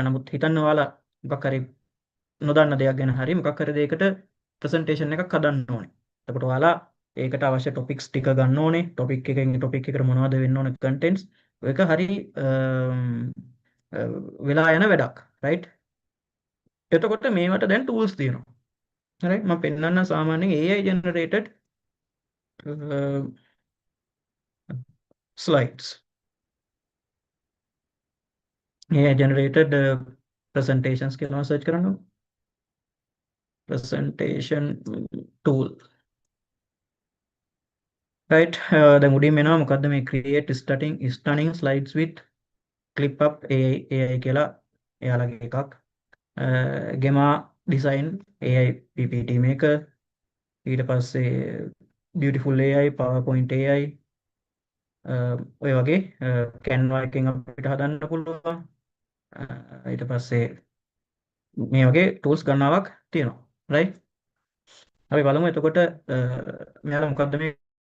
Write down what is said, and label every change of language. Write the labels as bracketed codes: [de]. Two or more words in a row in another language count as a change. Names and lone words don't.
[si] නමුත් හිතන්න ඔයාලා මොකක් හරි නොදන්න දෙයක් ගැන හරි මොකක් හරි දෙයකට ප්‍රසන්ටේෂන් එකක් හදන්න ඕනේ. එතකොට ඔයාලා ඒකට අවශ්‍ය ටොපික්ස් ටික ගන්න ඕනේ. ටොපික් එකෙන් ටොපික් එකට මොනවද වෙන්න ඕනේ කන්ටෙන්ට්ස්. ඒක හරි වෙලා යන වැඩක්. රයිට්? එතකොට මේවට දැන් ටූල්ස් තියෙනවා. right මම පෙන්නන්න සාමාන්‍යයෙන් [en] AI generated slides AI generated presentations [si] කියලා search කරනවා [en] presentation tool [si] right දැන් උඩින් එනවා මොකද්ද මේ [en] create stunning slides with clip up AI [si] කියලා එයාලගේ එකක් Gemma design AI PPT maker ඊට පස්සේ beautiful AI PowerPoint AI ඔය වගේ Canva එකෙන් අපිට හදන්න පුළුවන් ඊට පස්සේ මේ වගේ tools ගණනාවක් තියෙනවා right අපි බලමු එතකොට මෙයාලා මොකද්ද මේ